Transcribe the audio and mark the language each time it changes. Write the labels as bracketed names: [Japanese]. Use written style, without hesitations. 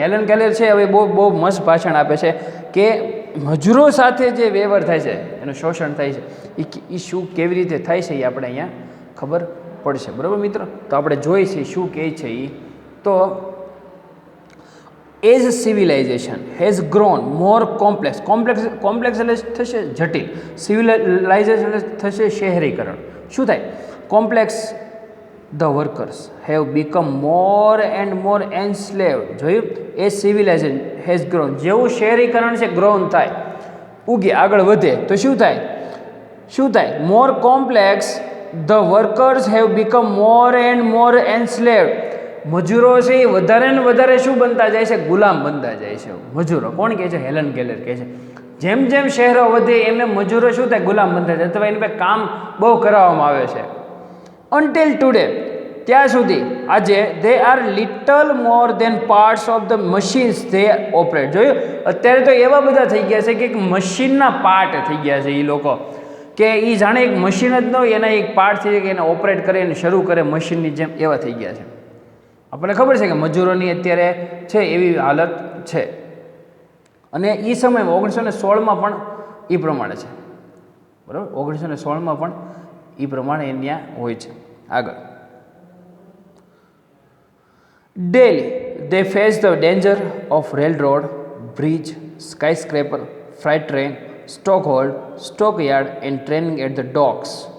[Gujarati] Helen Keller છે હવે બહુ મસ્ત ભાષણ આપે છે કે મજૂરો સાથે જે વ્યવહાર થાય છે, એનું શોષણ થાય છે, એ શું કેવી રીતે થાય છે એ આપણે અહીંયા ખબર પડશે, બરાબર મિત્રો. તો આપણે જોઈશું શું કહે છે એ. તો [English] as civilization has grown more complex [Gujarati] એટલે થશે જટિલ, સિવિલાઇઝેશન થશે શહેરીકરણ. શું થાય? [English] Complex the workers have become more and more enslaved. [Gujarati] જોયું? [English] એ civilization has grown, [Gujarati] જેવું શહેરીકરણ છે ગ્રોન થાય, ઉગે આગળ વધે તો શું થાય? [English] More complex the workers have become more and more enslaved. [Gujarati] મજૂરો છે એ વધારે ને વધારે શું બનતા જાય છે? ગુલામ બનતા જાય છે મજૂરો. કોણ કહે છે? હેલન કેલર કહે છે. જેમ જેમ શહેરો વધે એમને મજૂરો શું થાય? ગુલામ બનતા જાય, અથવા એની પાસે કામ બહુ કરાવવામાં આવે છે. [English] until today, [Gujarati] ત્યાં સુધી આજે [English] they are little more than parts of the machines they operate. [Gujarati] જોયું? અત્યારે તો એવા બધા થઈ ગયા છે કે એક મશીનના પાર્ટ થઈ ગયા છે એ લોકો, કે એ જાણે એક મશીન જ ન હોય, એના એક પાર્ટ થઈ જાય કે એને ઓપરેટ કરે અને શરૂ કરે મશીનની જેમ, એવા થઈ ગયા છે. આપણને ખબર છે કે મજૂરોની અત્યારે છે એવી હાલત છે. અને એ સમયમાં 1916માં પણ એ પ્રમાણે છે, બરાબર. 1916માં પણ એ પ્રમાણે એ ત્યાં હોય છે. [English] આગળ, daily they face the danger of railroad, bridge, skyscraper, freight train, stockhold, stockyard and training at the docks.